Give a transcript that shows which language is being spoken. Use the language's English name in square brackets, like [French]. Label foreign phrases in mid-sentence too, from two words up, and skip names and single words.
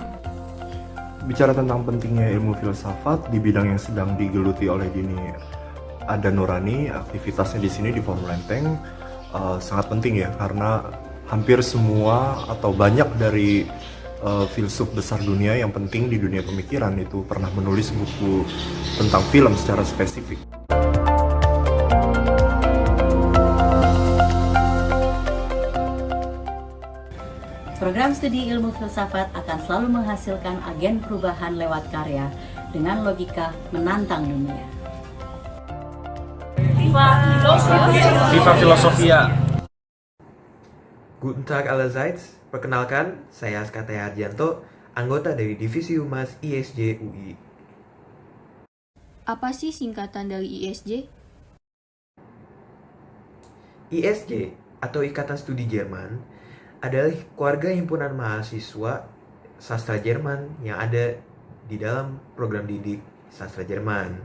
[Indonesian] Bicara tentang pentingnya ilmu filsafat di bidang yang sedang digeluti oleh Dini Ada Nurani, aktivitasnya di sini di Forum Lenteng sangat penting ya, karena hampir semua atau banyak dari filsuf besar dunia yang penting di dunia pemikiran itu pernah menulis buku tentang film secara spesifik. Program studi ilmu filsafat akan selalu menghasilkan agen perubahan lewat karya dengan logika menantang dunia. [Italian] Viva Filosofia. [German] Guten Tag allerseits, [Indonesian] perkenalkan, saya Askataya Harjanto, anggota dari Divisi Humas ISJ UI. Apa sih singkatan dari ISJ? ISJ, atau Ikatan Studi Jerman, adalah keluarga himpunan mahasiswa sastra Jerman yang ada di dalam program didik sastra Jerman.